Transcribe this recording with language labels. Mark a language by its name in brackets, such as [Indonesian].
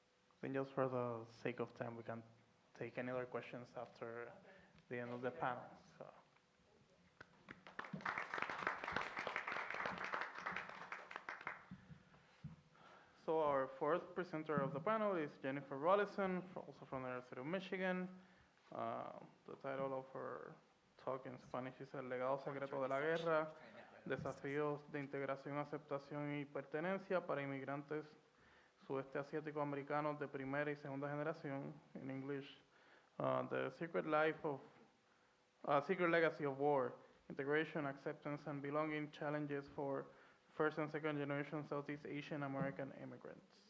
[English] I think just for the sake of time, we can take any other questions after the end of the panel. So. So our fourth presenter of the panel is Jennifer Rollison, also from the University of Michigan. The title of her talk in Spanish is [Spanish] El legado secreto de la guerra, desafíos de integración, aceptación y pertenencia para inmigrantes sudeste asiático americanos de primera y segunda generación. [English] In English, the secret legacy of war, integration, acceptance, and belonging challenges for first and second generation Southeast Asian American immigrants.